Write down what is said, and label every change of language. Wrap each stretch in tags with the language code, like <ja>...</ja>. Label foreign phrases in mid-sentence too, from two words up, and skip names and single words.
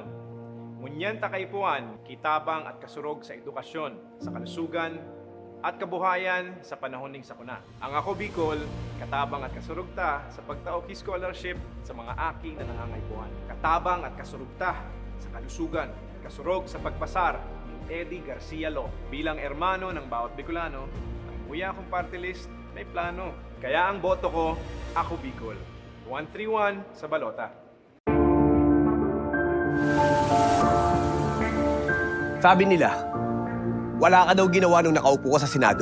<bik>Ngunyan takaipuan, kitabang at kasurog sa edukasyon, sa kalusugan, at kabuhayan sa panahon ng sakuna. Ang Ako Bicol, katabang at kasurugta sa pagtaoki scholarship sa mga aking na nangangaipuan. Katabang at kasurugta sa kalusugan, kasurog sa pagpasar ni Eddie Garcia Law. Bilang ermano ng bawat Bicolano, ang buya kong party list may plano. Kaya ang boto ko, Ako Bicol. 131 sa balota.</bik> <tl>Sabi nila, wala ka daw ginawa nung nakaupo ka sa Senado.</tl>